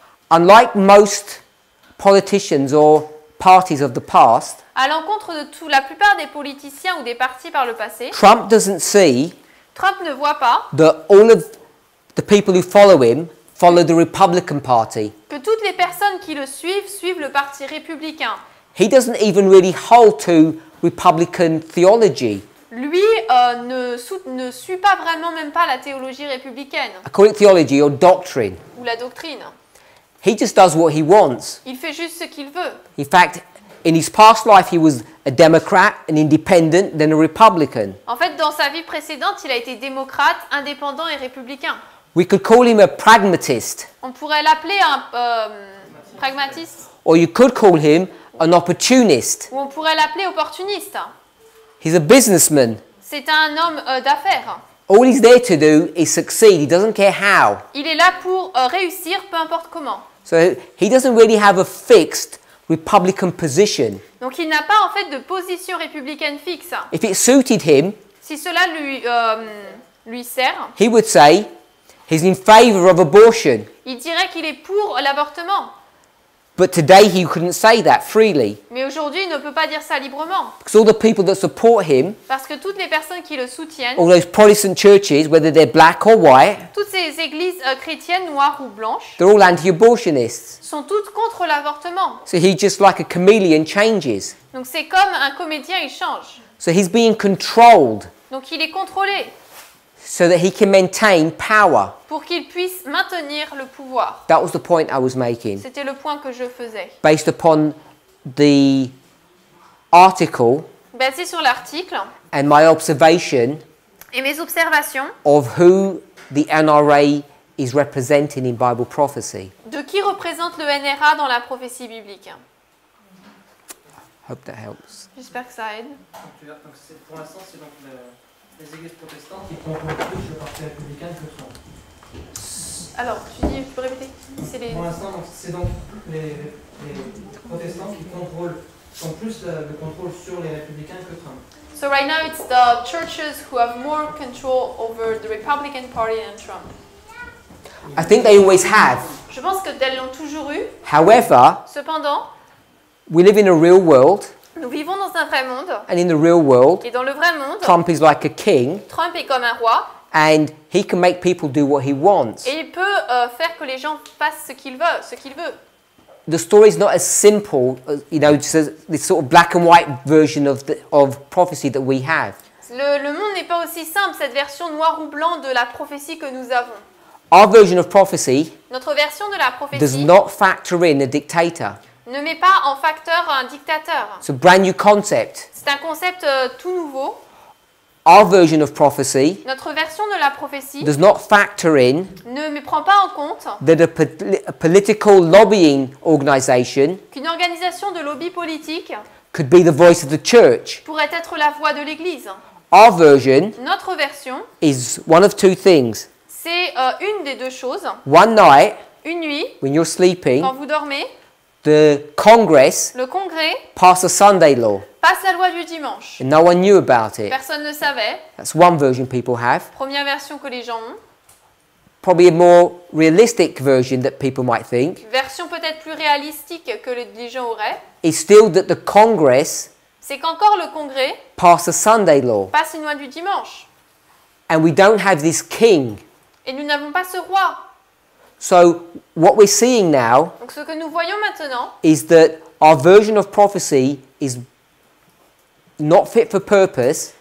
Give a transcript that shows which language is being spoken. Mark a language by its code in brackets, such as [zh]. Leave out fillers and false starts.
[en] Unlike most politicians or parties of the past, [fr] À l'encontre de la plupart des politiciens ou des partis par le passé, [en] Trump doesn't see [fr] Trump ne voit pas [en] that all of the people who follow him follow the Republican Party. [fr] que toutes les personnes qui le suivent le parti républicain. [en] He doesn't even really hold to Republican theology. [fr] Lui ne suit pas vraiment même pas la théologie républicaine [en] I call it theology or doctrine. [fr] ou la doctrine. [en] He just does what he wants. [fr] Il fait juste ce qu'il veut. [en] In fact, in his past life, he was a Democrat, an independent, then a Republican. [fr] En fait, dans sa vie précédente, il a été démocrate, indépendant et républicain. [en] We could call him a pragmatist, [fr] On pourrait l'appeler un pragmatiste [en] or you could call him an opportunist. [fr] ou on pourrait l'appeler opportuniste. [en] He's a businessman. [fr] C'est un homme d'affaires. [en] All he's there to do is succeed. He doesn't care how. [fr] Il est là pour réussir, peu importe comment. [en] So he doesn't really have a fixed Republican position. [fr] Donc il n'a pas en fait de position républicaine fixe. [en] If it suited him, [fr] Si cela lui sert, [en] he would say he's in favor of abortion. [fr] il dirait qu'il est pour l'avortement. [en] But today he couldn't say that freely [fr] Mais aujourd'hui, il ne peut pas dire ça librement. [en] because all the people that support him, [fr] Parce que toutes les personnes qui le soutiennent, [en] all those Protestant churches, whether they're black or white, [fr] toutes ces églises chrétiennes, noires ou blanches, [en] they're all anti-abortionists. [fr] sont toutes contre l'avortement. [en] So he just like a chameleon changes. [fr] Donc c'est comme un comédien, il change. [en] So he's being controlled [fr] Donc il est contrôlé [en] so that he can maintain power. [fr] pour qu'il puisse maintenir le pouvoir. [en] That was the point I was making. [fr] C'était le point que je faisais. [en] Based upon the article [fr] Basé sur l'article [en] and my observation [fr] et mes observations [en] of who the NRA is representing in Bible prophecy. [fr] de qui représente le NRA dans la prophétie biblique. [en] Hope that helps. [fr] J'espère que ça aide. Donc pour l'instant, c'est donc les églises protestantes qui contrôlent plus le parti républicain que Trump. Alors, tu peux répéter? C'est les... Pour l'instant, c'est donc les protestants qui ont plus le contrôle sur les républicains que Trump. [en] So right now it's the churches who have more control over the Republican Party than Trump. I think they always have. [fr] Je pense que elles l'ont toujours eu. [en] However, [fr] Cependant, [en] we live in a real world, [fr] nous vivons dans un vrai monde. [en] and in the real world, [fr] Et dans le vrai monde, [en] Trump is like a king, [fr] Trump est comme un roi. [en] and he can make people do what he wants. [fr] Et il peut faire que les gens fassent ce qu'il veut. [en] The story is not as simple, just this sort of black and white version of prophecy that we have. [fr] Le monde n'est pas aussi simple, cette version noir ou blanc de la prophétie que nous avons. [en] Our version of prophecy [fr] Notre version de la [en] does [fr] prophétie [en] not factor in a dictator. [fr] ne met pas en facteur un dictateur. [en] It's a brand new concept. [fr] C'est un concept tout nouveau. [en] Our version of prophecy [fr] Notre version de la prophétie [en] does not factor in [fr] ne prend pas en compte [en] that a political lobbying organization [fr] qu'une organisation de lobby politique [en] could be the voice of the church. [fr] pourrait être la voix de l'Église. [en] Our version [fr] Notre version, [en] is one of two things. [fr] c'est une des deux choses. [en] One night, [fr] Une nuit, [en] when you're sleeping, [fr] quand vous dormez, [en] the Congress [fr] le Congrès [en] passed a Sunday law, [fr] passe la loi du dimanche. [en] and no one knew about it. [fr] Personne ne savait. [en] That's one version people have. [fr] Première version que les gens ont. [en] Probably a more realistic version that people might think [fr] Version peut-être plus réalistique que les gens auraient. [en] is still that the Congress [fr] C'est qu'encore le Congrès [en] passed a Sunday law, [fr] passe une loi du dimanche. [en] and we don't have this king. [fr] Et nous n'avons pas ce roi. [en] So what we're seeing now [fr] Donc ce que nous voyons maintenant, [en] is that our version of prophecy is not fit for purpose,